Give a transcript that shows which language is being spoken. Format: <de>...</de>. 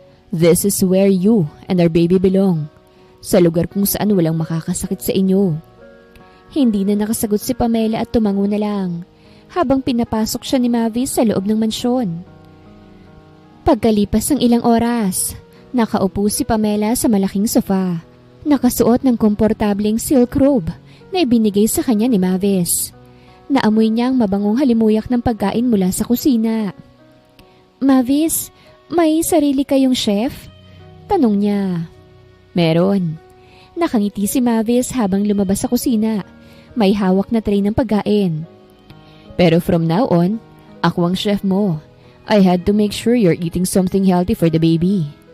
<en>This is where you and our baby belong.</en> <tl>Sa lugar kung saan walang makakasakit sa inyo. Hindi na nakasagot si Pamela at tumango na lang habang pinapasok siya ni Mavis sa loob ng mansyon. Pagkalipas ng ilang oras, nakaupo si Pamela sa malaking sofa, nakasuot ng komportableng silk robe na ibinigay sa kanya ni Mavis. Naamoy niya ang mabangong halimuyak ng pagkain mula sa kusina. Mavis, may sarili kayong chef? Tanong niya. Meron. Nakangiti si Mavis habang lumabas sa kusina. May hawak na tray ng pagkain. Pero</tl> <en>from now on,</en> <tl>ako ang chef mo.</tl> <en>I had to make sure you're eating something healthy for the baby.</en>